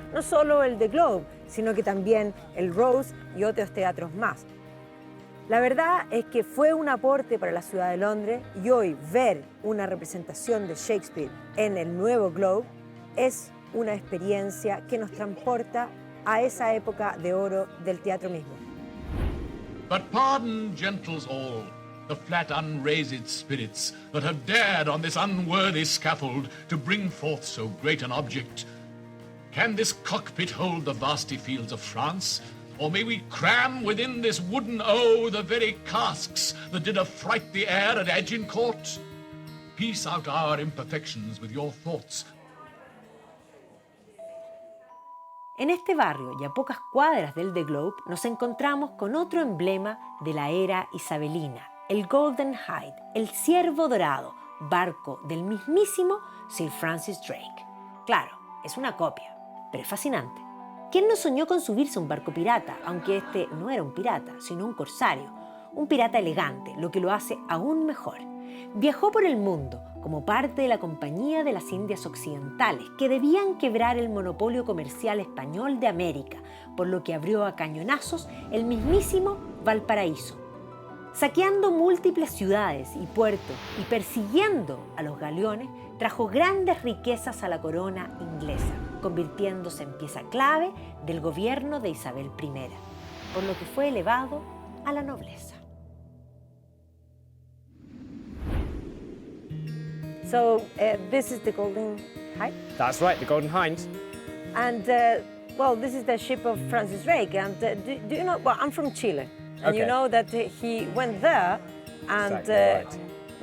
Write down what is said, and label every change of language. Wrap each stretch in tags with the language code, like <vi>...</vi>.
<es>No solo el The Globe, sino que también el Rose y otros teatros más. La verdad es que fue un aporte para la ciudad de Londres y hoy ver una representación de Shakespeare en el nuevo Globe es una experiencia que nos transporta a esa época de oro del teatro mismo.</es> <en>But pardon, gentles all, the flat unraised spirits that have dared on this unworthy scaffold to bring forth so great an object. Can this cockpit hold the vasty fields of France? Or may we cram within this wooden O the very casks that did affright the air at Agincourt? Piece out our imperfections with your thoughts.</en> <es>En este barrio y a pocas cuadras del The Globe nos encontramos con otro emblema de la era isabelina, el Golden Hind, el Ciervo Dorado, barco del mismísimo Sir Francis Drake. Claro, es una copia, pero es fascinante. ¿Quién no soñó con subirse a un barco pirata, aunque este no era un pirata, sino un corsario? Un pirata elegante, lo que lo hace aún mejor. Viajó por el mundo como parte de la Compañía de las Indias Occidentales, que debían quebrar el monopolio comercial español de América, por lo que abrió a cañonazos el mismísimo Valparaíso. Saqueando múltiples ciudades y puertos y persiguiendo a los galeones, trajo grandes riquezas a la corona inglesa, convirtiéndose en pieza clave del gobierno de Isabel I, por lo que fue elevado a la nobleza.</es> <en>So this is the Golden Hind, That's right, the Golden Hind. and well, this is the ship of Francis Drake. And do you know? Well, I'm from Chile, and you Okay. know that he went there and Exactly right.</en>